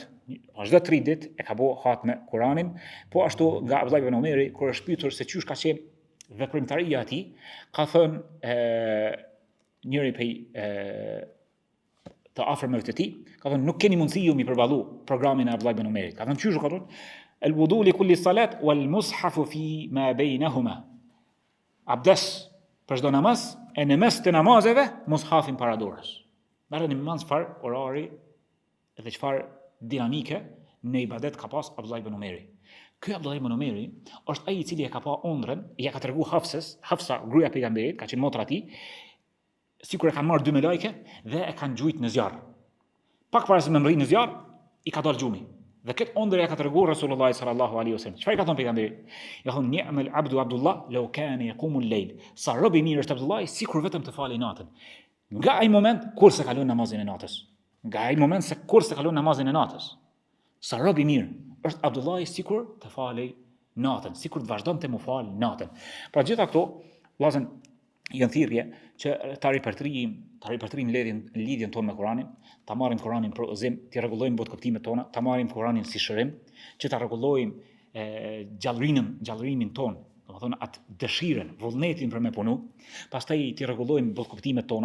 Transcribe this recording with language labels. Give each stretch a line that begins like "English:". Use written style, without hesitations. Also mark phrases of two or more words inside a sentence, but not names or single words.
Albanian: Çdo 3 ditë e ka bëu hatme Kuranin. Po ashtu nga Abdullah ibn Omeri, kur është pyetur se çysh ka qenë veprimtaria e tij, ka thënë njëri prej të afërmëve të tij, ka thënë nuk keni mundësi ju mi përballu programin e Abdullah ibn Omerit. Ka thënë çysh ka thënë?
Arabic: الوضوء لكل صلاة والمصحف فيما بينهما.
Albanian: Abdes për çdo namaz e në mes të namazeve mushafin para dorës. Merreni me mend çfarë orari dhe çfarë dinamike në ibadet ka pas Abdullah ibn Omeri. Ky Abdullah ibn Omeri është ai i cili e ka pa ëndrrën, ja ka treguar Hafsa, gruaja e pejgamberit, ka qenë motra e tij, sikur e kanë marrë 2 me lajke dhe e kanë gjujt në zjarr. Pak para se më mri në zjarr, i ka dalë gjumi. Dhe këtë ëndër ja ka treguar Rasulullah
Arabic: صلى الله عليه وسلم.
Albanian: Çfarë ka thënë pejgamberi? Ja thonë
Arabic: نعم العبد عبد الله لو كان يقوم الليل.
Albanian: Sa robi mirë është Abdullah, sikur vetëm të falë natën. Nga ai moment kur se kalon namazin e natës. Sa robi mirë është Abdullah sikur të falë natën, sikur të vazhdonte mu fal natën. Pra gjitha këto vllazën janë thirrje që ta ripërtrim lidhjen tonë me Kur'anin, ta marrim Kur'anin për udhëzim, të rregullojmë botkuptimet tona, ta marrim Kur'anin si shërim, që ta rregullojmë gjallërimin tonë, domethënë atë dëshirën, vullnetin për me punu, pastaj të rregullojmë botkuptimet tona,